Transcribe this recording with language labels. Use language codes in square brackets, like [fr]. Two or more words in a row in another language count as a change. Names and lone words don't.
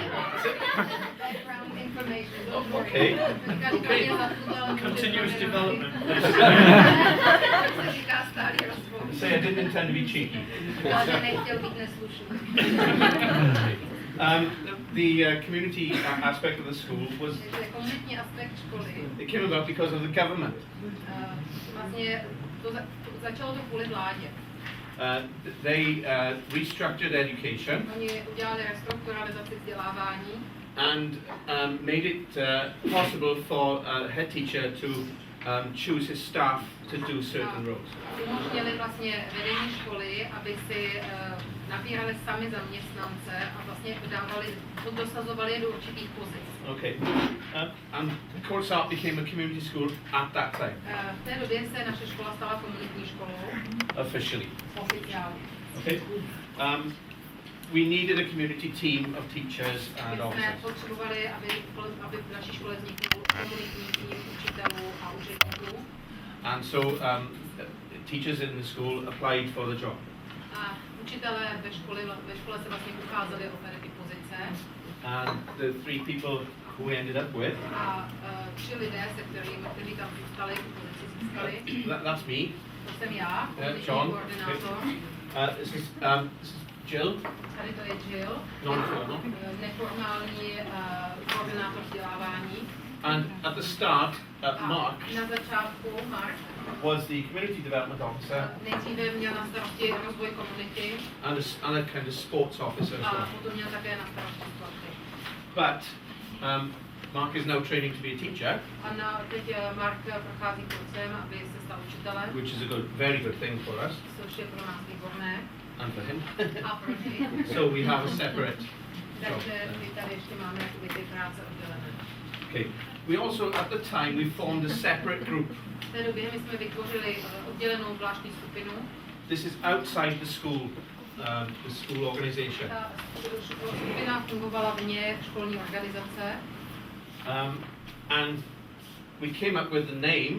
[en] background information. Okay. Continuous development. [cs] se říká stálý rozvod. [en] Say I didn't intend to be cheeky. [cs] Ale nechtěl být neslušný. [en] The community aspect of the school was, [cs] Takže komunitní aspekt školy, [en] it came about because of the government. [cs] vlastně to začalo to kvůli vládě. [en] They restructured education [cs] Oni udělali restrukturalizaci vzdělávání [en] and made it possible for a head teacher to choose his staff to do certain roles. [cs] umožnili vlastně vedení školy, aby si nabírali sami zaměstnance a vlastně dosazovali je do určitých pozic. [en] Okay. And Komunitní became a community school at that time, [cs] V té době se naše škola stala komunitní školou [en] officially. [cs] oficiálně. [en] Okay. We needed a community team of teachers [cs] My [en] and [cs] jsme [en] officers. [cs] potřebovali, aby v naší škole vznikl komunitní tým učitelů a úředníků. [en] And so teachers in the school applied for the job. [cs] A učitelé ve škole se vlastně ucházeli o tady ty pozice. [en] And the three people who we ended up with, [cs] A 3 lidé, kteří tam zůstali, tu pozici získali. [en] that's me, [cs] To jsem já, komunitní [en] John. [cs] koordinátor. [en] This is Jill, [cs] Tady to je Jill, [en] non-formal. [cs] neformální koordinátor vzdělávání. [en] And at the start, [cs] A Mark na začátku Mark [en] was the community development officer [cs] nejdříve měl na starosti rozvoj komunity [en] and a kind of sports officer as [cs] a [en] well. [cs] potom měl také na starosti sporty. [en] But Mark is now training to be a teacher, [cs] A teď Mark prochází kurzem, aby se stal učitelem, [en] which is a very good thing for us [cs] což je pro nás výborné. [en] and for him. [cs] A pro něj. [en] So we have a separate job. [cs] Takže my tady ještě máme jakoby ty práce oddělené. [en] Okay. We also, at the time, we formed a separate group. [cs] V té době my jsme vytvořili oddělenou zvláštní skupinu. [en] This is outside the school organization. [cs] Ta skupina fungovala vně školní organizace [en] And we came up with the name.